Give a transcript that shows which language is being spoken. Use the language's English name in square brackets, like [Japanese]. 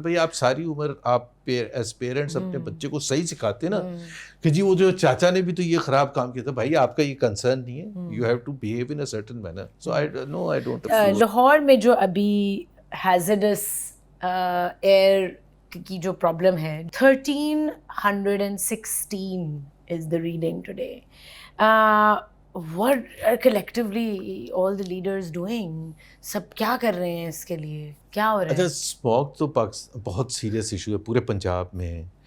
[Urdu] بھائی آپ ساری عمر آپ ایز پیرنٹس اپنے بچے کو صحیح سکھاتے نا کہ جی وہ جو چاچا نے بھی تو یہ خراب کام کیا تھا, بھائی آپ کا یہ کنسرن نہیں ہے, [English] You have to behave in a certain manner. So I don't. [Urdu] Lahore میں جو ابھی ہیزرڈس ایئر کی جو پرابلم ہے, 1316 [English] is the reading today. What are collectively all the leaders doing? [Urdu] سب کیا کر رہے ہیں اس کے لیے, کیا ہو رہا ہے؟ اچھا, اسموک تو بہت سیریس ایشو ہے, پورے پنجاب میں ہے.